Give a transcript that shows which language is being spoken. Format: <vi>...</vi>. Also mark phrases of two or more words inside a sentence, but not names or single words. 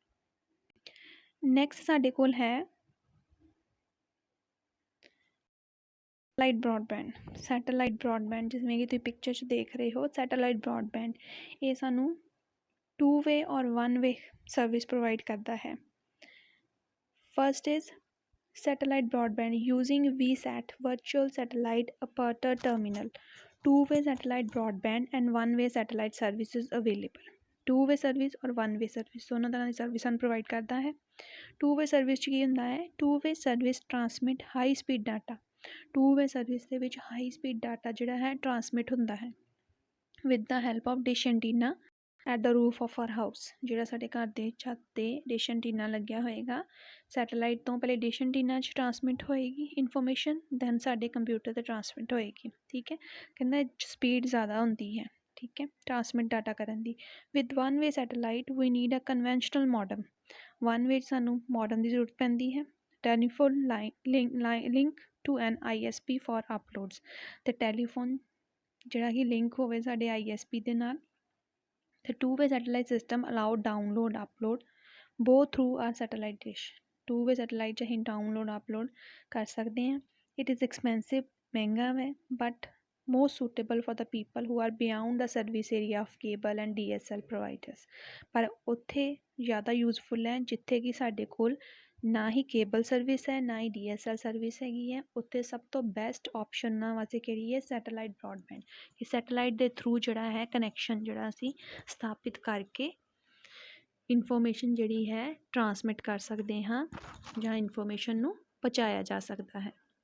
<pa>ਨੈਕਸਟ ਸਾਡੇ ਕੋਲ ਹੈ</pa> <en>satellite broadband. satellite broadband</en> <pa>ਜਿਵੇਂ ਕਿ ਤੁਸੀਂ ਪਿਕਚਰ 'ਚ ਦੇਖ ਰਹੇ ਹੋ,</pa> <en>satellite broadband</en> <pa>ਇਹ ਸਾਨੂੰ</pa> <en>2 way</en> <pa>ਔਰ</pa> <en>1 way service provide</en> <pa>ਕਰਦਾ ਹੈ।</pa> <en>first is satellite broadband using VSAT virtual satellite operator terminal। 2-way satellite broadband and 1-way satellite services available। 2-way service</en> <pa>और</pa> <en>1-way service</en> <pa>ਦੋਨੋਂ ਤਰ੍ਹਾਂ ਦੀ ਸਰਵਿਸ ਸਾਨੂੰ ਪ੍ਰੋਵਾਈਡ ਕਰਦਾ ਹੈ।</pa> <en>2-way service</en> <pa>'ਚ ਕੀ ਹੁੰਦਾ ਹੈ,</pa> <en>2-way service transmit high speed data। 2-way service</en> <pa>ਦੇ ਵਿੱਚ</pa> <en>high speed data</en> <pa>ਜਿਹੜਾ ਹੈ ਟਰਾਂਸਮਿਟ ਹੁੰਦਾ ਹੈ</pa> <en>with the help of dish antenna at the roof of our house.</en> <pa>ਜਿਹੜਾ ਸਾਡੇ ਘਰ ਦੇ ਛੱਤ 'ਤੇ</pa> <en>dish antenna</en> <pa>ਲੱਗਿਆ ਹੋਏਗਾ, ਸੈਟੇਲਾਈਟ ਤੋਂ ਪਹਿਲੇ</pa> <en>dish antenna</en> <pa>'ਚ ਟਰਾਂਸਮਿਟ ਹੋਏਗੀ ਇਨਫੋਰਮੇਸ਼ਨ, ਦੈਨ ਸਾਡੇ ਕੰਪਿਊਟਰ 'ਤੇ ਟਰਾਂਸਮਿਟ ਹੋਏਗੀ। ਠੀਕ ਹੈ, ਕਹਿੰਦਾ ਸਪੀਡ ਜ਼ਿਆਦਾ ਹੁੰਦੀ ਹੈ। ਠੀਕ ਹੈ,</pa> <en>transmit data</en> <pa>ਕਰਨ ਦੀ।</pa> <en>with 1-way satellite we need a conventional modem.</en> <pa>1-ਵੇ 'ਚ ਸਾਨੂੰ ਮੋਡਮ ਦੀ ਜ਼ਰੂਰਤ ਪੈਂਦੀ ਹੈ।</pa> <en>telephone link to an ISP for uploads.</en> <pa>ਅਤੇ ਟੈਲੀਫੋਨ ਜਿਹੜਾ ਕਿ ਲਿੰਕ ਹੋਵੇ ਸਾਡੇ ISP ਦੇ ਨਾਲ।</pa> <en>The 2-way satellite system allow download upload both through our satellite dish। 2-way satellite</en> <pa>'ਚ ਅਸੀਂ</pa> <en>download upload</en> <pa>ਕਰ ਸਕਦੇ ਹਾਂ।</pa> <en>It is expensive,</en> <pa>ਮਹਿੰਗਾ ਹੈ,</pa> <en>but most suitable for the people who are beyond the service area of cable and DSL providers।</en> <pa>ਪਰ ਉੱਥੇ ਜ਼ਿਆਦਾ ਯੂਜ਼ਫੁਲ ਹੈ ਜਿੱਥੇ ਕਿ ਸਾਡੇ ਕੋਲ ਨਾ ਹੀ</pa> <en>cable service</en> <pa>ਹੈ ਨਾ ਹੀ DSL ਸਰਵਿਸ ਹੈਗੀ ਹੈ। ਉੱਥੇ ਸਭ ਤੋਂ</pa> <en>best option</en> <pa>ਉਹਨਾਂ ਵਾਸਤੇ ਕਿਹੜੀ ਹੈ?</pa> <en>satellite broadband.</en> <pa>ਕਿ ਸੈਟੇਲਾਈਟ ਦੇ ਥਰੂ ਜਿਹੜਾ ਹੈ ਕਨੈਕਸ਼ਨ ਜਿਹੜਾ ਅਸੀਂ ਸਥਾਪਿਤ ਕਰਕੇ ਇਨਫੋਰਮੇਸ਼ਨ ਜਿਹੜੀ ਹੈ ਟਰਾਂਸਮਿਟ ਕਰ ਸਕਦੇ ਹਾਂ ਜਾਂ ਇਨਫੋਰਮੇਸ਼ਨ ਨੂੰ ਪਹੁੰਚਾਇਆ ਜਾ ਸਕਦਾ ਹੈ।</pa>